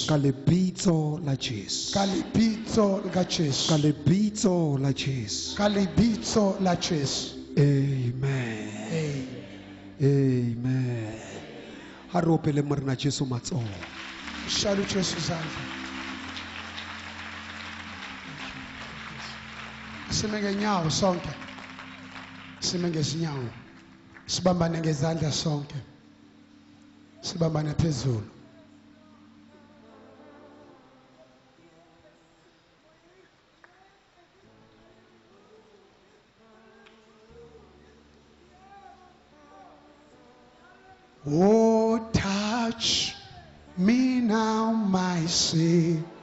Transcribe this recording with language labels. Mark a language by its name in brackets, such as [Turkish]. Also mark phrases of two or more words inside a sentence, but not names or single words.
[Southern Sotho] Ka lebitso la Jesu. Ka lebitso la Jesu. Ka lebitso la Jesu. Ka lebitso la Jesu. Amen. Amen. Ha re opele morena Jesu matsoho. [Zulu] Shalo Jesu zandla. Sime ngenyawo sonke. Sime ngezinyawo. Sibambane ngezandla sonke. Sibambane phezulu. [English] Oh, touch me now, my Savior.